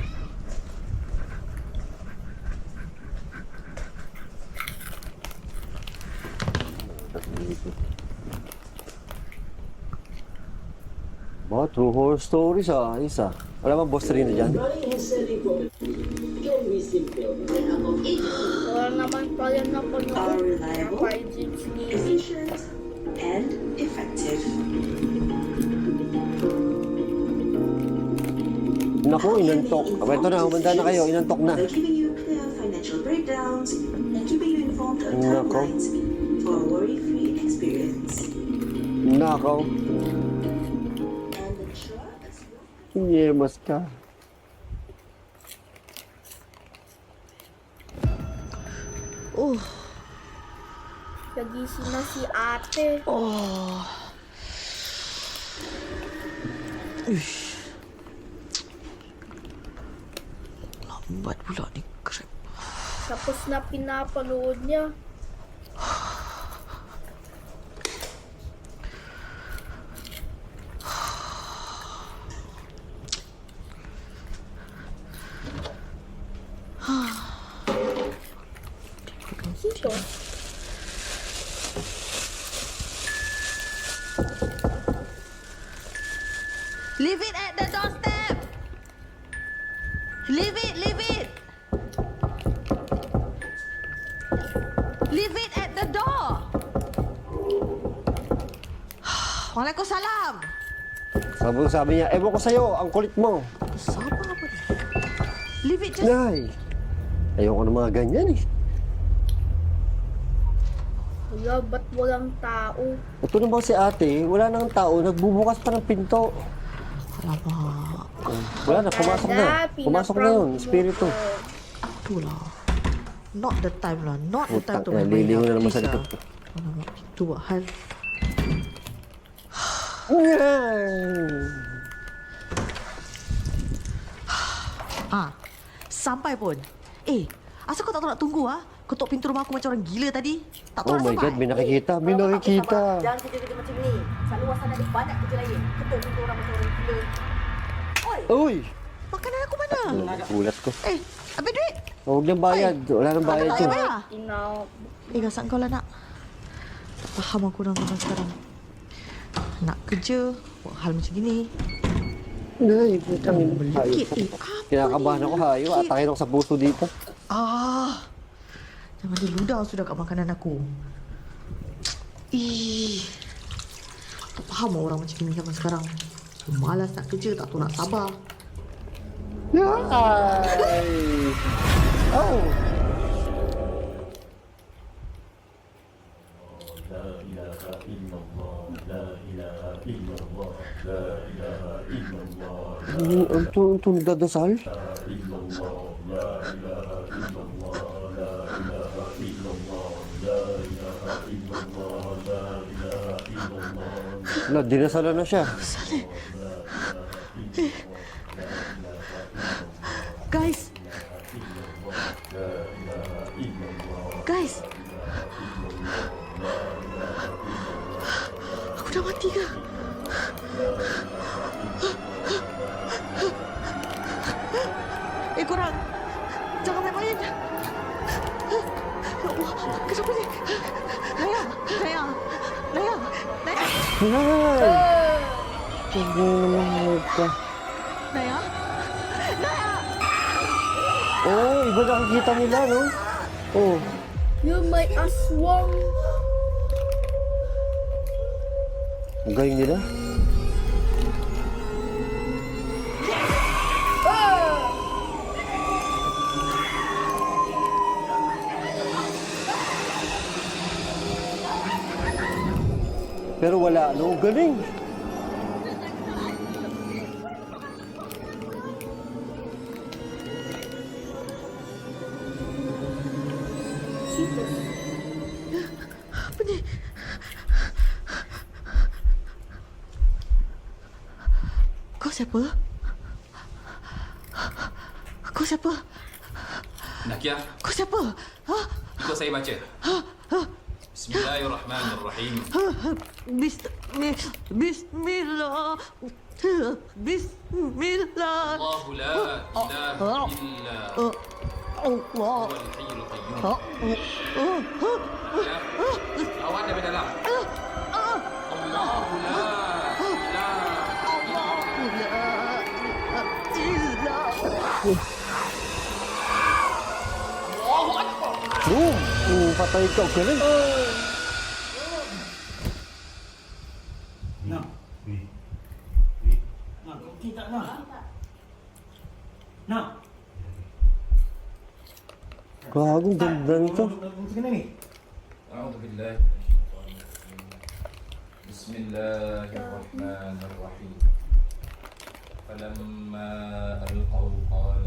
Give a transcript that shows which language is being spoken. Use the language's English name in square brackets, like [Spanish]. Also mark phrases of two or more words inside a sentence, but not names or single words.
[Filipino] Ba, True Horror Stories isa. Wala bang boss rin na dyan? Wala naman pala na [English] Are reliable, 5G efficient, and effective. [Filipino] Naku, inantok. Ito na, humanda na kayo. Inantok na. [English] They're giving you clear financial breakdowns and keeping you informed on [Filipino] Nako. [English] timelines for a worry-free experience. [Filipino] Nakaw. [English] And ensure as well. [Filipino] Yemas ka. Nagising na si ate. Lambat pula ni Krep. Tapos na pinapanood niya. Sito. [English] Leave it at the doorstep! Leave it, leave it! Leave it at the door! [Malay] Waalaikumsalam! [Filipino] Sabi niya, ewan ko sa'yo, ang kulit mo. [Malay] Sabar apa ni? [English] Leave it just... [Filipino] Nay, ayoko ng mga ganyan eh. Wala, ba't walang tao? Ito naman si ate, wala nang tao, nagbubukas pa ng pinto. Alamak. Wala na, pumasok na. Pumasok na yun, espiritu. [Malay] Itulah. [English] Not the time lah. Not the time [Filipino] Putak to na, [Malay] main [Filipino] lilingon na naman [English] please [Filipino] sa likod [Malay] lah. [Filipino] ko. [Malay] Alamak, itu buat hal. Sampai pun. Asal kau tak tahu nak tunggu ah? Ketuk pintu rumah aku macam orang gila tadi. Tak tahu [English] Oh [Malay] nak [English] my [Malay] sampai. [Filipino] God, may nakikita, may nakikita. [Malay] Jangan kerja-kerja macam ni. Kat luar sana ada banyak kerja lain. Ketuk pintu orang macam orang gila. Oi! [Filipino] Uy! [Malay] Makanan aku mana? [Filipino] Gulat ko. [Malay] Habis duit? [Filipino] Huwag niyang bayad, wala nang bayad [Malay] Tak [Filipino] yun. [Malay] payah bayar. [Filipino] Tinaw. [Malay] Gasak kau lah nak. Tak faham aku orang zaman sekarang. Nak kerja, buat hal macam gini. [Filipino] Nay, putang ina. [Malay] Melekit. [Filipino] Hayop. [Malay] Apa [Filipino] Kinakabahan [Malay] ni? [Filipino] ako, hayo. [Malay] Melekit. [Filipino] Atakin ako sa puso dito. [Malay] Jangan dia ludah sudah kat makanan aku. Tak faham orang macam ni zaman sekarang. Malas nak kerja, tak tahu nak sabar. Ay! Oh! [Filipino] Ang nagdadasal? Wala, dinasalan na siya. [English] Guys! Guys! [Malay] Aku dah mati ke? Korang! Jangan main-main! Kenapa ni? [Filipino] Naya, Naya, Naya, Naya, Nay! Hindi naman ka. Naya, Naya. Oh, iba nakikita nila, no? Oh. Yung may aswang. Ang galing nila. Pero wala, no? Galing. Cheetos. [Malay] Apa ni? Kau siapa? Kau siapa? Nakia, Kau siapa? Ha? ikut saya baca. [Arabic] Bismillahirrahmanirrahim. بسم الله. بسم الله. الله لا إله إلا Allah. هو الحي القيوم. [Malay] Nakia, awak dari dalam. [Arabic] الله لا إله Boom! [Filipino] Patay ka. Galing. [Malay] Nak. Nak, kau tak nak. Nak. [Filipino] Gagong ganda nito. [Malay] Macam mana ni? [Arabic] أعوذ بالله بسم الله الرحمن الرحيم فلما ألقوا قال